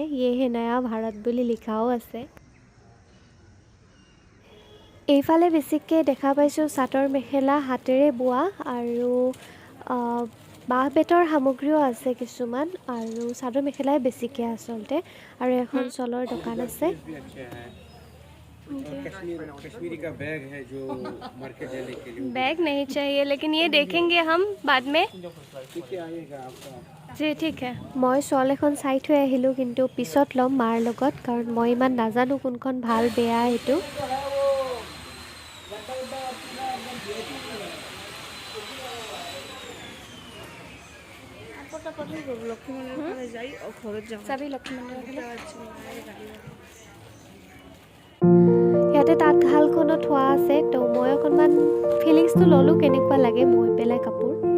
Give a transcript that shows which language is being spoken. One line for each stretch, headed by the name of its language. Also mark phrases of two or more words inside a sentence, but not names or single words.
Assamese: ইয়েহে নয়া ভাৰত বুলি লিখাও আছে। এইফালে বেছিকৈ দেখা পাইছোঁ চাদৰ মেখেলা হাতেৰে বোৱা আৰু বাঁহ বেতৰ সামগ্ৰীও আছে কিছুমান আৰু চাদৰ মেখেলাই বেছিকৈ আচলতে আৰু এখন চলৰ দোকান আছে।
Hindi: कश्मीरी का बैग है जो मार्केट जाने के लिए। बैग नहीं चाहिए लेकिन ये देखेंगे हम बाद में। जी ठीक है। मैं शॉल
Assamese: এখন চাই থৈ আহিলোঁ কিন্তু পিছত ল'ম মাৰ লগত কাৰণ মই ইমান নাজানো কোনখন ভাল বেয়া এইটো। ইয়াতে তাঁতশালখনত থোৱা আছে তো মই অকণমান ফিলিংছটো ল'লোঁ কেনেকুৱা লাগে মই পেলাই কাপোৰ।